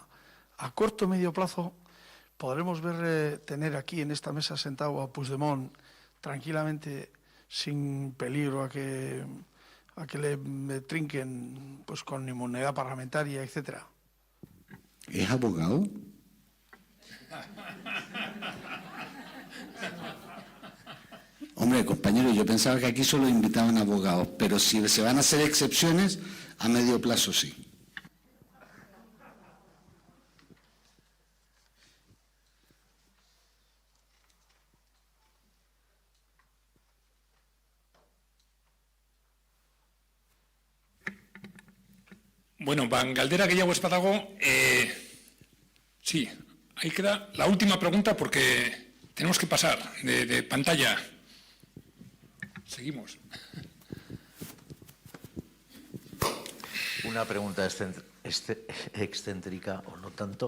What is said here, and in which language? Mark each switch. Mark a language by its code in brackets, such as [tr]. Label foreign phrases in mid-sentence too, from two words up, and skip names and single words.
[es] A corto o medio plazo podremos ver tener aquí en esta mesa sentado a Puigdemont tranquilamente, sin peligro a que le trinquen pues con inmunidad parlamentaria, etcétera. ¿Es abogado? Hombre, compañero, yo pensaba que aquí solo invitaban abogados, pero si se van a hacer excepciones, a medio plazo sí. [eu] Bueno, galdera gehiago ez badago, [es] sí, ahí queda la última pregunta porque tenemos que pasar de pantalla. Seguimos. Una pregunta excéntrica, o no tanto.